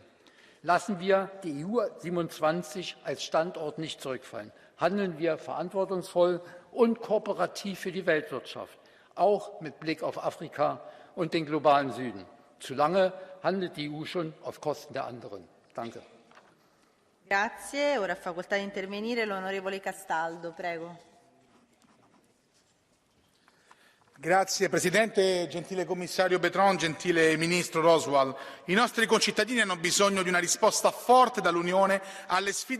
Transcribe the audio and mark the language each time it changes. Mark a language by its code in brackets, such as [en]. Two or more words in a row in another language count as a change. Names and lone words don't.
[de] Lassen wir die EU 27 als Standort nicht zurückfallen. Handeln wir verantwortungsvoll und kooperativ für die Weltwirtschaft, auch mit Blick auf Afrika und den globalen Süden. Zu lange handelt die EU schon auf Kosten der anderen. Danke. [it] Grazie. Ora ha facoltà di intervenire l'onorevole Castaldo. Prego. Grazie Presidente, gentile Commissario Bertrand, gentile Ministro Roswell. I nostri concittadini hanno bisogno di una risposta forte dall'Unione alle sfide.